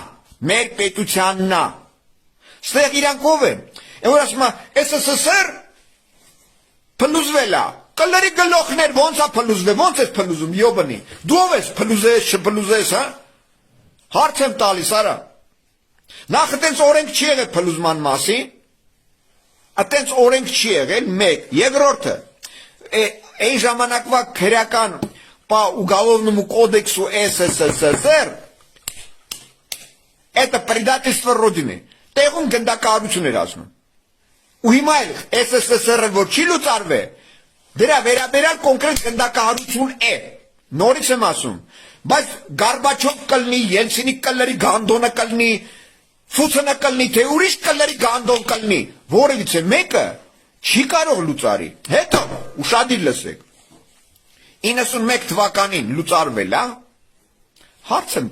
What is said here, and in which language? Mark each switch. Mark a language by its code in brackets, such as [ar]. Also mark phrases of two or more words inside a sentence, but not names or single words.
[hy] մեր պետությանն է։ Ստեղ իրանք ով են, որ ասում է, SSSR փլուզվել է, կլերի գլոխներ ոնց է փլուզվել, ոնց ես փլուզում, յոբնի, դու ով ես փլուզես, չփլուզես, հա։ Հարց եմ տալիս, արա։ Նախ այտենց օրենք չի եղել փլուզման մասին, այտենց օրենք չի եղել, մեկ, երկրորդը, այն ժամանակվա քրեական [ru] уголовному кодексу СССР это предательство Родины, [hy] տեղում գնդակահարություն էր ասում։ Ու հիմա ՍՍՍՌ-ը որ չի լուծարվել, դրա վերաբերյալ կոնկրետ գնդակահարություն է։ Նորից եմ ասում, բայց Գորբաչով կլնի, Ելցինի կլների գանդոնը կլնի, Ֆուցենը կլնի, թե ուրիշ կլերի գանդոն կլնի, որևիցե մեկը չի կարող լուծարի։ Հետո ուշադիր լսեք։ 91 թվականին լուծարվել է, հարց եմ